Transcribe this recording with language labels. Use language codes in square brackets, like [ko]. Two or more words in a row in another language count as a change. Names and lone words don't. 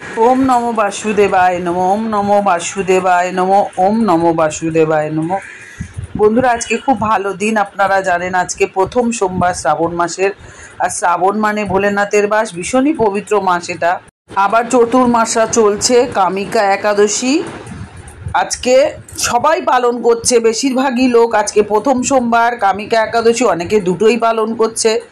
[sa] ওম নমো বাসুদেবায় নমো, ওম নমো বাসুদেবায় নমো, ওম নমো বাসুদেবায় নমো। [bn] বন্ধুরা, আজকে খুব ভালো দিন। আপনারা জানেন আজকে প্রথম সোমবার শ্রাবণ মাসের। আর শ্রাবণ মানে ভোলেনাথের বাস, ভীষণই পবিত্র মাস এটা। আবার চতুর্মাসা চলছে, কামিকা একাদশী আজকে সবাই পালন করছে। বেশিরভাগই লোক আজকে প্রথম সোমবার, কামিকা একাদশী অনেকে দুটোই পালন করছে।